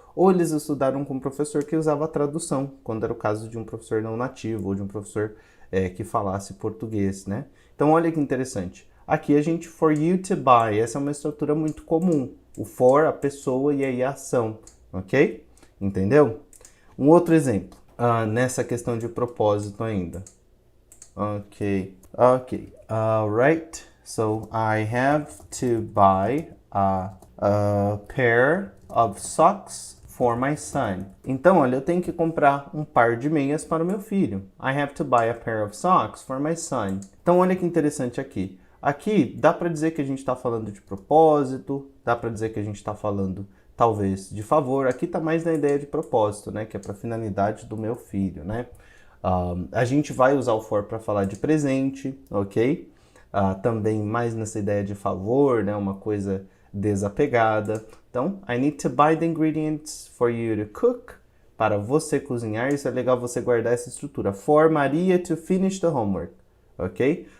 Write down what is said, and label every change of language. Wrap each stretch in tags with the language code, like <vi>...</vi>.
<pt>Ou eles estudaram com um professor que usava a tradução, quando era o caso de um professor não nativo ou de um professor que falasse português, né? Então olha que interessante. Aqui a gente</pt> <en>for you to buy,</en> <pt>essa é uma estrutura muito comum. O for, a pessoa e aí a ação, ok? Entendeu? Um outro exemplo, nessa questão de propósito ainda.</pt> <en>Ok. Right. So I have to buy a pair of socks for my son.</en> <pt>Então, olha, eu tenho que comprar um par de meias para o meu filho.</pt> <en>I have to buy a pair of socks for my son.</en> <pt>Então, olha que interessante aqui. Aqui dá para dizer que a gente está falando de propósito, dá para dizer que a gente está falando talvez de favor. Aqui está mais na ideia de propósito, né? Que é para a finalidade do meu filho, né? A gente vai usar o for para falar de presente, ok? Também mais nessa ideia de favor, né? Uma coisa desapegada.</pt> <en>Então, I need to buy the ingredients for you to cook.</en> <pt>Para você cozinhar, isso é legal você guardar essa estrutura.</pt> <en>For Maria to finish the homework, ok?</en>